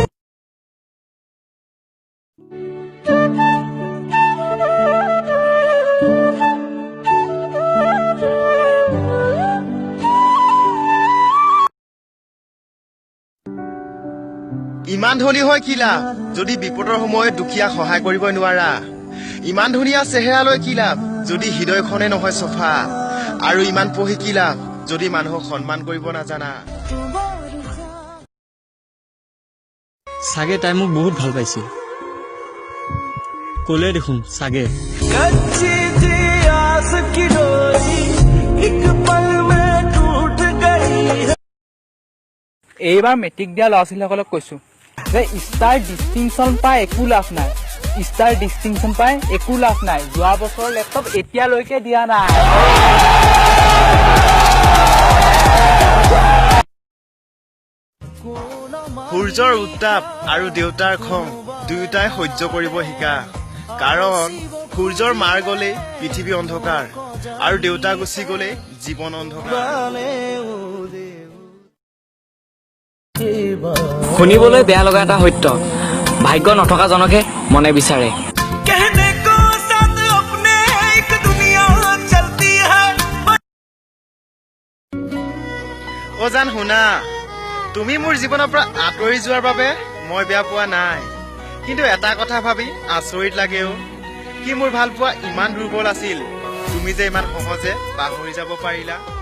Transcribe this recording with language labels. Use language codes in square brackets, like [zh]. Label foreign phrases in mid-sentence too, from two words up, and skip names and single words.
[as] ইমান ধনী হৈ কি লাভ যদি বিপদৰ সময়ত দুখীয়াক সহায় কৰিব নোৱাৰা ইমান ধুনীয়া চেহেৰালৈ কি লাভ যদি হৃদয়খনে নহয় চফা আৰু ইমান পঢ়ি কি লাভ যদি মানুহক সন্মান কৰিব নাজানা চাগে তাই মোক বহুত ভাল পাইছিল ক'লে দেখোন চাগে [hi] कच्ची थी आस की डोरी एक पल में टूट गई [as] এইবাৰ মেট্ৰিক দিয়া ল'ৰা ছোৱালীসকলক কৈছো যে [en] star distinction [as] পাই একো লাভ নাই [en] star distinction [as] পাই একো লাভ নাই যোৱা বছৰৰ লেপটপ এতিয়ালৈকে দিয়া নাই সূৰ্যৰ উত্তাপ আৰু দেউতাৰ খং দুয়োটাই সহ্য কৰিব শিকা কাৰণ সূৰ্যৰ মাৰ গ'লে পৃথিৱী অন্ধকাৰ আৰু দেউতা গুচি গ'লে জীৱন অন্ধকাৰ শুনিবলৈ বেয়া লগা এটা সত্য ভাগ্য নথকা জনকে মনে বিচাৰে [hi] कहने को साथ अपने एक दुनिया चलती है [as] অজান শুনা তুমি মোৰ জীৱনৰ পৰা আঁতৰি যোৱাৰ বাবে মই বেয়া পোৱা নাই কিন্তু এটা কথা ভাবি আচৰিত লাগেও কি মোৰ ভাল পোৱা ইমান দুৰ্বল আছিল তুমি যে ইমান সহজে পাহৰি যাব পাৰিলা